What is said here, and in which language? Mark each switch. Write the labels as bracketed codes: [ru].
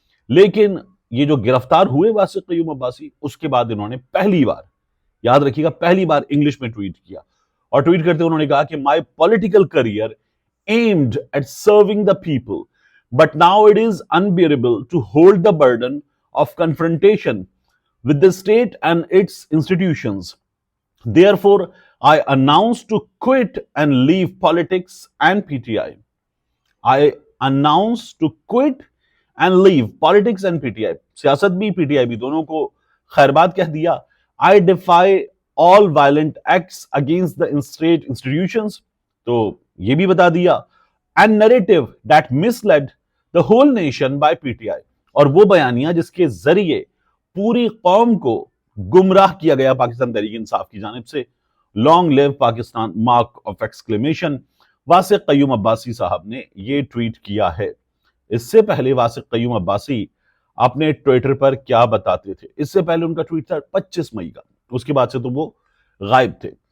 [ur] لیکن یہ جو گرفتار ہوئے واسق قیوم عباسی، اس کے بعد انہوں نے پہلی بار، یاد رکھیے گا، پہلی بار انگلش میں ٹویٹ کیا، اور ٹویٹ کرتے انہوں نے کہا کہ [en] My political career aimed at serving the people, but now it is unbearable to hold the burden of confrontation with the state and its institutions. Therefore, I announce to quit and leave politics and PTI. I announce to quit and leave politics and PTI. [ur] سیاست بھی PTI بھی دونوں کو خیرباد کہہ دیا. [en] I defy all violent acts against the state institutions. [ur] تو یہ بھی بتا دیا. [en] And narrative that misled the whole nation by PTI. [ur] اور وہ بیانیہ جس کے ذریعے پوری قوم کو گمراہ کیا گیا پاکستان تحریک انصاف کی جانب سے. [en] long live Pakistan, [ur] mark of exclamation. Wasiq قیوم عباسی صاحب نے یہ ٹویٹ کیا ہے. اس سے پہلے واسق قیوم عباسی اپنے ٹویٹر پر کیا بتاتے تھے؟ اس سے پہلے ان کا ٹویٹ تھا 25 مئی کا، اس کے بعد سے تو وہ غائب تھے.